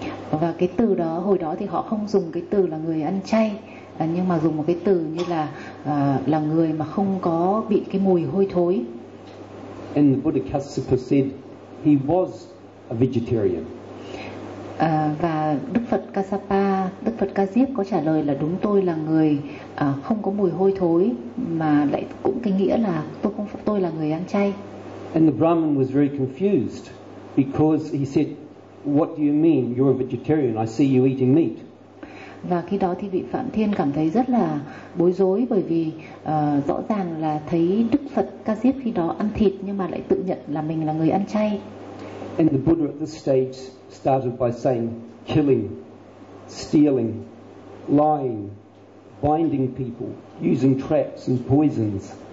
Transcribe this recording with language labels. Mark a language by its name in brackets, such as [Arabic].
[Vietnamese] Và cái từ đó, hồi đó thì họ không dùng cái từ là người ăn chay, nhưng mà dùng một cái từ như là người mà không có bị cái mùi hôi thối. [English] And the Buddha Kassapa said he was a vegetarian. [Vietnamese] Và Đức Phật Ca Diếp có trả lời là đúng, tôi là người không có mùi hôi thối, mà lại cũng cái nghĩa là tôi là người ăn chay. [English] And the Brahmin was very confused because he said, "What do you mean? You're a vegetarian. I see you eating meat." [Vietnamese] Và khi đó thì vị Phạm Thiên cảm thấy rất là bối rối, bởi vì rõ ràng là thấy Đức Phật Ca Diếp khi đó ăn thịt nhưng mà lại tự nhận là mình là người ăn chay. [English] And the Buddha at this stage started by saying, "Killing, stealing, lying, binding people, using traps and poisons.